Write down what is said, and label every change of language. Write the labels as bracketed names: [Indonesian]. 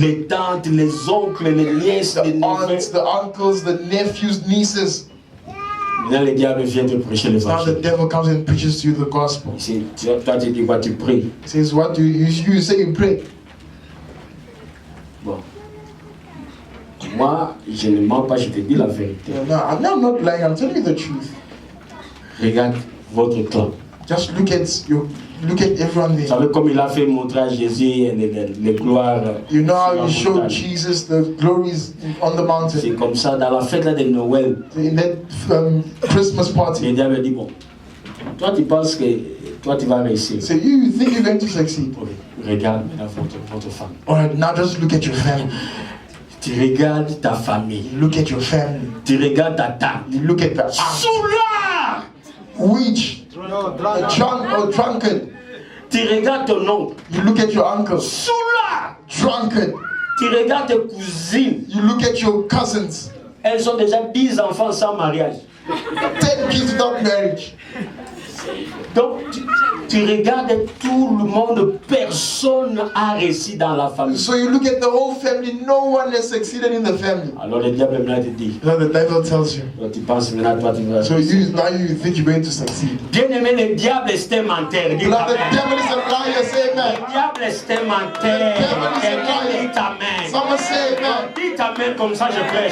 [French] Les tantes, les oncles, les nièces, les [English] The aunts, [French] neveux. [English] the uncles, the nephews, nieces. [French] Maintenant, le diable vient te prêcher [English] Now the [French] l'évangile. [English] devil comes and preaches to you the gospel. [French] Toi, tu dis quoi? Tu pries. [English] He says, what do you say? You pray. [French] Bon. Moi, je ne mens pas, je te dis la vérité. [English] No, I'm not lying. I'm telling you the truth. [French] Regarde votre clan. [English] Just look at everyone [French] Vous [English] there. [French] savez comme il a fait montrer à Jésus les gloires. [English] You know how [French] sur la [English] you showed [French] montagne. [English] Jesus the glories on the mountain [French] C'est comme ça, dans la fête là de Noël, [English] in that Christmas [French] le [English] party. [French] diable dit, bon, toi tu penses que toi tu vas réussir. [English] So you think you're going to succeed? [French] Ok, regarde maintenant votre femme. [English] All right, now just look at your family. [French] Tu regardes ta famille. [English] You look at your family. [French] Tu regardes ta tante. [English] You look at the aunt, [French] Soulard! [English] witch, drunk or drunkard. [French] Tu regardes ton oncle. [English] You look at your uncle, [French] Soulard! [English] drunkard. [French] Tu regardes tes cousines. [English] You look at your cousins, [French] Elles ont déjà 10 enfants sans mariage. [English] 10 kids without marriage. [French] Donc, tu regardes tout le monde, personne n'a réussi dans la famille. [English] So you look at the whole family, no one has succeeded in the family. [French] Alors le diable maintenant te dit, [English] Now the devil tells you. [French] toi, tu penses maintenant, toi tu vas. [English] So now you think you're going to succeed. [French] Bien aimé, le diable est un menteur. Dis [English] Now the [French] amen. [English] devil is a liar, say amen. [French] Le diable est un menteur. [English] The devil is a [French] Quelqu'un [English] liar. [French] dit amen. [English] Someone say amen. [French] Dis amen comme ça je prêche.